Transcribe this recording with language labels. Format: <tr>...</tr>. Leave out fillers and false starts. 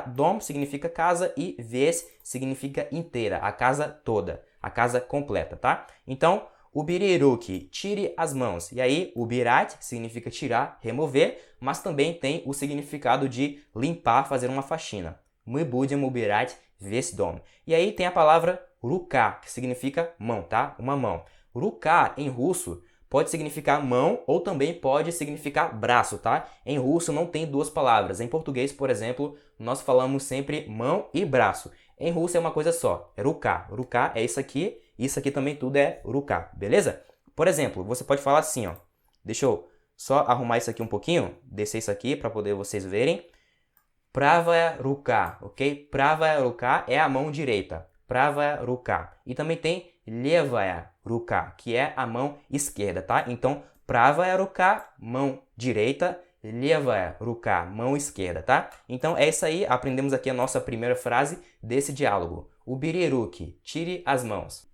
<pt>Dom significa casa e vez significa inteira, a casa toda, a casa completa, tá? Então,</pt> <ru>убери руки,</ru> <pt>tire as mãos. E aí, убирать significa tirar, remover, mas também tem o significado de limpar, fazer uma faxina.</pt> <ru>Мы будем убирать весь дом.</ru> <pt>E aí tem a palavra рука, que significa mão, tá? Uma mão. Рука, em russo, pode significar mão ou também pode significar braço, tá? Em russo não tem duas palavras. Em português, por exemplo, nós falamos sempre mão e braço. Em russo é uma coisa só, é ruka. Ruka é isso aqui também tudo é ruka, beleza? Por exemplo, você pode falar assim, ó. Deixa eu só arrumar isso aqui um pouquinho, descer isso aqui para poder vocês verem.</pt> <ru>Правая рука, ok? Правая рука</ru> <pt>é a mão direita.</pt> <ru>Правая рука.</ru> <pt>E também tem</pt> <ru>левая рука,</ru> <pt>que é a mão esquerda, tá? Então,</pt> <ru>правая рука,</ru> <pt>mão direita,</pt> <ru>левая рука,</ru> <pt>mão esquerda, tá? Então, é isso aí. Aprendemos aqui a nossa primeira frase desse diálogo.</pt> <ru>Убери руки,</ru> <pt>tire as mãos.</pt>